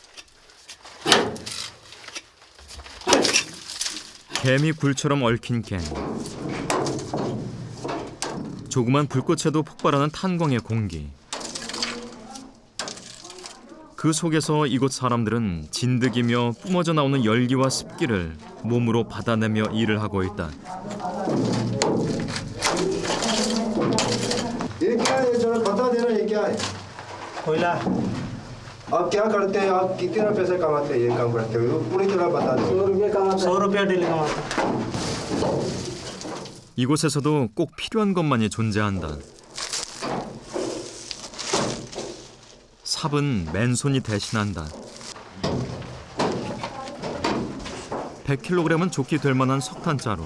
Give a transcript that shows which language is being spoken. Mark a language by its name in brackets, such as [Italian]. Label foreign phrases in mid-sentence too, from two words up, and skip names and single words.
[Korean] 개미 굴처럼 얽힌 갱. 조그만 불꽃에도 폭발하는 탄광의 공기. 그 속에서 이곳 사람들은 진드기며 뿜어져 나오는 열기와 습기를 몸으로 받아내며 일을 하고 있다. [Hindi] ये क्या है जरा बता देना ये क्या है कोयला आप क्या करते हैं आप कितना पैसा कमाते हैं ये काम करते हो पूरी तरह बता दो 100 डेली कमाता। [Korean] 이곳에서도 꼭 필요한 것만이 존재한다. 삽은 맨손이 대신한다. 100kg은 좋게 될 만한 석탄자루.